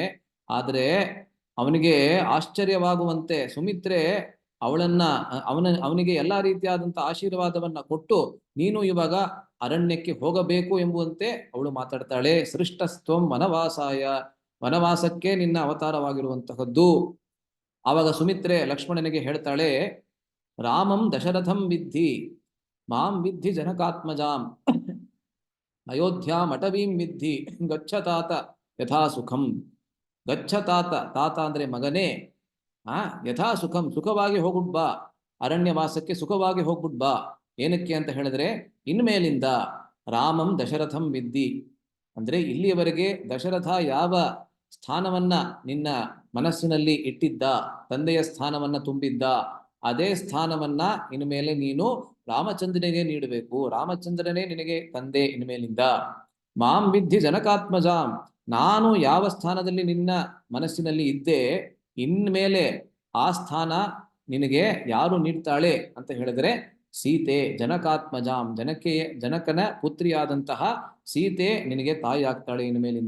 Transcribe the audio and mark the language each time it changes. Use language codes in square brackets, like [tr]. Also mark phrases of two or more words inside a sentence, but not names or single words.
[kn] ಆದ್ರೆ ಅವನಿಗೆ ಆಶ್ಚರ್ಯವಾಗುವಂತೆ ಸುಮಿತ್ರೆ ಅವನಿಗೆ ಎಲ್ಲಾ ರೀತಿಯಾದಂತ ಆಶೀರ್ವಾದವನ್ನ ಕೊಟ್ಟು, ನೀನು ಇವಾಗ ಅರಣ್ಯಕ್ಕೆ ಹೋಗಬೇಕು ಎಂಬುವಂತೆ ಅವಳು ಮಾತಾಡ್ತಾಳೆ. [sa] ಸೃಷ್ಟಸ್ತ್ವಂ ವನವಾಸಾಯ, [kn] ವನವಾಸಕ್ಕೆ ನಿನ್ನ ಅವತಾರವಾಗಿರುವಂತಹದ್ದು. ಆವಾಗ ಸುಮಿತ್ರೆ ಲಕ್ಷ್ಮಣನಿಗೆ ಹೇಳ್ತಾಳೆ, [sa] ರಾಮಂ ದಶರಥಂ ವಿದ್ಧಿ ಮಾಂ ವಿದ್ಧಿ ಜನಕಾತ್ಮಜಾಂ ಅಯೋಧ್ಯಾಂ ಅಟವೀಂ ವಿದ್ಧಿ ಗಚ್ಚತಾತ ಯಥಾ ಸುಖಂ. [kn] ಗಚ್ಚತಾತ, ತಾತ ಅಂದ್ರೆ ಮಗನೇ, [sa] ಯಥಾ ಸುಖಂ, [kn] ಸುಖವಾಗಿ ಹೋಗ್ಬಿಟ್ ಬಾ, ಅರಣ್ಯವಾಸಕ್ಕೆ ಸುಖವಾಗಿ ಹೋಗ್ಬಿಟ್ ಬಾ. ಏನಕ್ಕೆ ಅಂತ ಹೇಳಿದ್ರೆ, ಇನ್ಮೇಲಿಂದ [sa] ರಾಮಂ ದಶರಥಂ ವಿದ್ಧಿ [kn] ಅಂದ್ರೆ ಇಲ್ಲಿಯವರೆಗೆ ದಶರಥ ಯಾವ ಸ್ಥಾನವನ್ನ ನಿನ್ನ ಮನಸ್ಸಿನಲ್ಲಿ ಇಟ್ಟಿದ್ದ, ತಂದೆಯ ಸ್ಥಾನವನ್ನ ತುಂಬಿದ್ದ, ಅದೇ ಸ್ಥಾನವನ್ನ ಇನ್ಮೇಲೆ ನೀನು ರಾಮಚಂದ್ರನಿಗೆ ನೀಡಬೇಕು. ರಾಮಚಂದ್ರನೇ ನಿನಗೆ ತಂದೆ ಇನ್ಮೇಲಿಂದ. [sa] ಮಾಂ ವಿದ್ಧಿ ಜನಕಾತ್ಮಜಾಂ, [kn] ನಾನು ಯಾವ ಸ್ಥಾನದಲ್ಲಿ ನಿನ್ನ ಮನಸ್ಸಿನಲ್ಲಿ ಇದ್ದೆ, ಇನ್ಮೇಲೆ ಆ ಸ್ಥಾನ ನಿನಗೆ ಯಾರು ನೀಡ್ತಾಳೆ ಅಂತ ಹೇಳಿದ್ರೆ ಸೀತೆ. ಜನಕಾತ್ಮಜಾಂ, ಜನಕನ ಪುತ್ರಿಯಾದಂತಹ ಸೀತೆ ನಿನಗೆ ತಾಯಿ ಆಗ್ತಾಳೆ ಇನ್ಮೇಲಿಂದ.